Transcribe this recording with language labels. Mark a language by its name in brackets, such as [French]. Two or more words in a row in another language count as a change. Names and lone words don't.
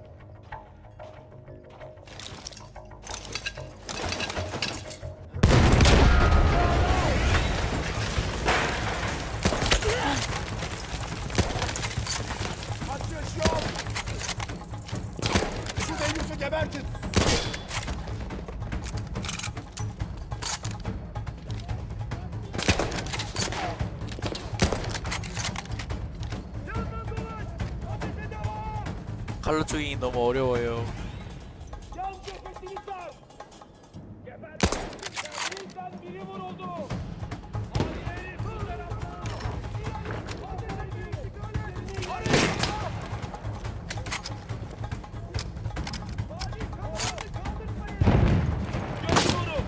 [Turkish] Kaçış yok. Şu deyyusu gebertin. [Korean] 칼로 쪼개기 너무 어려워요. [Turkish] Yan cephesini sar. Gebertin. Bizden biri vuruldu. Aileyi bu tarafa. Götürüyorum.